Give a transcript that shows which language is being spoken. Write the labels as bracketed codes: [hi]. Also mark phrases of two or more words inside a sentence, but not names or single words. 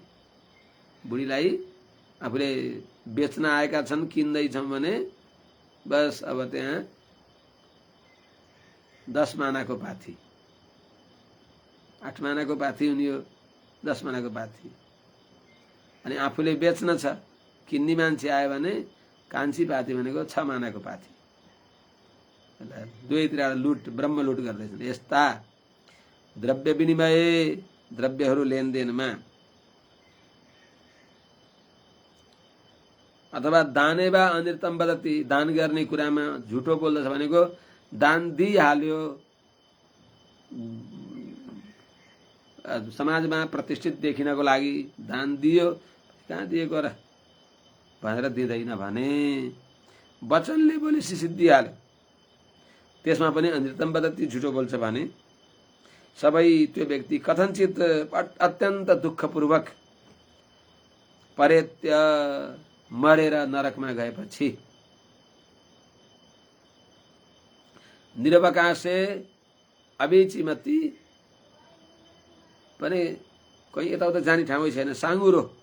[ne] बुढीलाई आफूले बेच्न आएका छन्, किन्दैछौँ भने बस अब त्यहाँ 10 मानाको पाथी, 8 मानाको पाथी हुने हो, 10 मानाको पाथी। अनि आफूले बेच्न छ, किन्ने मान्छे आयो भने कान्छी पाथी भनेको 6 मानाको पाथी। दुवैतिर लुट, ब्रह्म लुट गर्दैछन्। यस्ता द्रव्य विनिमय, द्रव्यहरू लेनदेनमा, अथवा [sa] दाने वा अनृतम वदति, [ne] दान गर्ने कुरामा झुटो बोल्दछ भनेको दान दिइहाल्यो, समाजमा प्रतिष्ठित देखिनको लागि दान दियो, कहाँ दिएको र भनेर दिँदैन भने वचनले बोली सिद्धिहाल्यो, त्यसमा पनि [sa] अनृतम वदति, [ne] झुटो बोल्छ भने सबै त्यो व्यक्ति कथनचित अत्यन्त दुःखपूर्वक परेत्य मरेर नरकमा गएपछि [sa] निरवकाशे अवीचिमति [ne] पनि कहीँ यताउता जाने ठाउँै छैन, साँगुरो